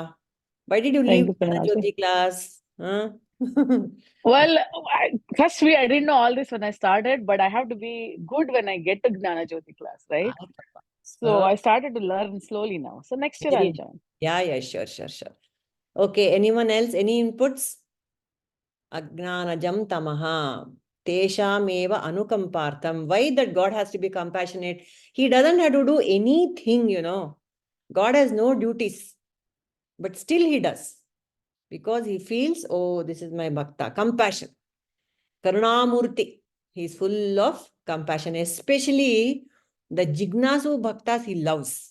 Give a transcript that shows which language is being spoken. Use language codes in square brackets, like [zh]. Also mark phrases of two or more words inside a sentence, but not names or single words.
[en] Why did you leave the Jyoti class? Well, First, I didn't know all this when I started, but I have to be good when I get to Gnana Jyoti class, right? So I started to learn slowly now. So next year I'll join. Yeah, sure. Okay, anyone else? Any inputs? [sa] Ajñāna-jaṁ tamaḥ. Teṣhām evānukampārtham. [en] Why that God has to be compassionate? He doesn't have to do anything, God has no duties. But still he does. Because he feels, oh, this is my bhakta. Compassion. Karunamurti. He is full of compassion. Especially the [sa] jignasu bhaktas [en] he loves.